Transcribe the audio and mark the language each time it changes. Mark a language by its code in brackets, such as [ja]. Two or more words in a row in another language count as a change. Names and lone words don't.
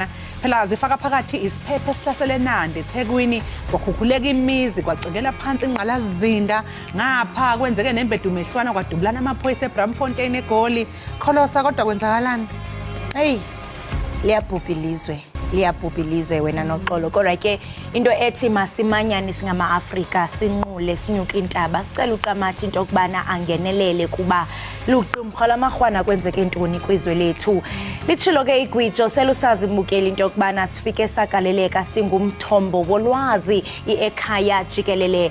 [zu] Phela zifaka phakathi isiphepho esihlasele Nandi eThekwini, kwakhukhuleka imizi, kwacekela phansi ingqalazinda, ngapha kwenzeke nembedumehlwana kwadubulana amaphoyisa eBramfontein eGoli. [xh] Kholosa kodwa kwenzakalani? Hey, liyabhubhilizwe wena noxolo. Kodwa ke into ethi masimanyane singama-Afrika sinqule sinyuka intaba sicela uqamathi into okubana angenelele kuba luqumrha lamahwana kwenzeke intoni kwizwe lethu. Litshilo ke igwijo selusazi mbukeli into okubana sifike sagaleleka singumthombo wolwazi Ekhaya Jikelele.